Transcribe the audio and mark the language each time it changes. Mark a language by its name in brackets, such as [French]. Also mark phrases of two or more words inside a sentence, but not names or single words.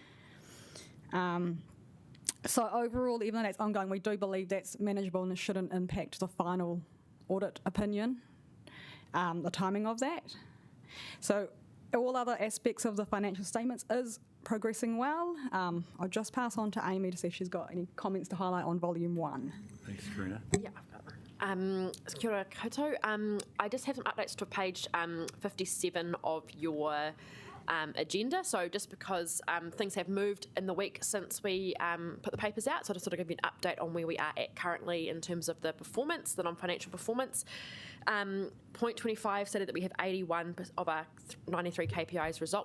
[English] So overall, even though that's ongoing, we do believe that's manageable and it shouldn't impact the final audit opinion, the timing of that. So all other aspects of the financial statements is progressing well. I'll just pass on to Amy to see if she's got any comments to highlight on Volume 1. Thanks, Karina. Yeah, I've got one. Here-turi-kōkā. I just have some updates to page 57 of your agenda. So just because things have moved in the week since we put the papers out, so to sort of give you an update on where we are at currently in terms of the performance, the non-financial performance. Point 25 stated that we have 81 of our 93 KPIs result.